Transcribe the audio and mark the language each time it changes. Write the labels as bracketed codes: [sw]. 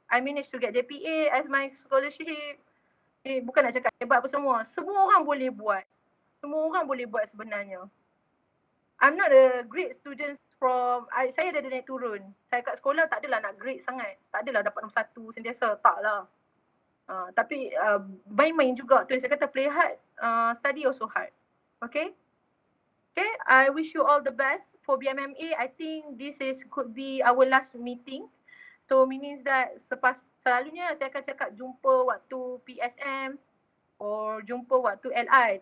[en] I managed to get JPA as my scholarship. [ms] Bukan nak cakap hebat apa semua. Semua orang boleh buat. Semua orang boleh buat sebenarnya. [en] I'm not a great student [ms] saya dah naik turun. Saya kat sekolah tak adalah nak grade sangat. Tak adalah dapat nombor 1 sentiasa. Tak lah. Tapi main-main juga tu. Saya kata [en] play hard, study also hard. Okay? Okay, I wish you all the best for BMMA. I think this could be our last meeting. So means that [ms] selalunya saya akan cakap jumpa waktu PSM or jumpa waktu LI.